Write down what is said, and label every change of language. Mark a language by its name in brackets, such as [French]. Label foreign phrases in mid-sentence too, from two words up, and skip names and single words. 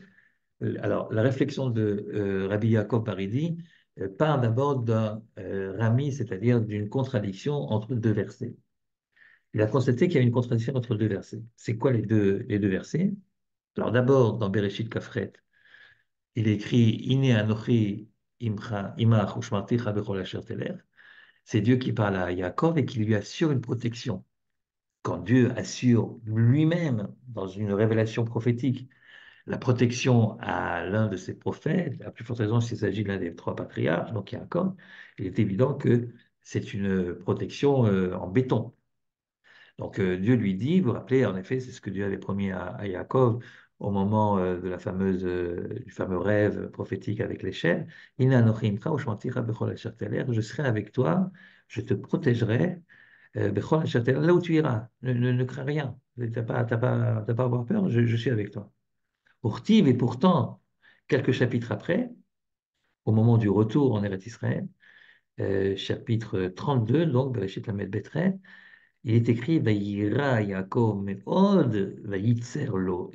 [French] Alors, la réflexion de Rabbi Yaakov Bar Izi part d'abord d'un rami, c'est-à-dire d'une contradiction entre deux versets. Il a constaté qu'il y a une contradiction entre deux versets. C'est quoi les deux versets? Alors d'abord, dans Bereshit Kafret, il écrit [Hebrew] הנה אנכי עמך ושמרתיך בכל אשר תלך. [French] C'est Dieu qui parle à Yaakov et qui lui assure une protection. Quand Dieu assure lui-même, dans une révélation prophétique, la protection à l'un de ses prophètes, à plus forte raison s'il s'agit de l'un des trois patriarches, donc Yaakov, il est évident que c'est une protection en béton. Donc Dieu lui dit, vous vous rappelez, en effet, c'est ce que Dieu avait promis à Yaakov au moment de du fameux rêve prophétique avec les chèvres. [Hebrew] הנה אנכי עמך ושמרתיך בכל אשר תלך. [French] Je serai avec toi, je te protégerai [Hebrew] בכל אשר תלך, [French] là où tu iras. Ne crains rien, t'as pas à avoir peur, je suis avec toi. Urtiv, et pourtant, quelques chapitres après, au moment du retour en Eretz Israël, chapitre 32, donc, Bereshit Lamed Betre, il est écrit [Hebrew] ויירא יעקב מאד, ויצר לו.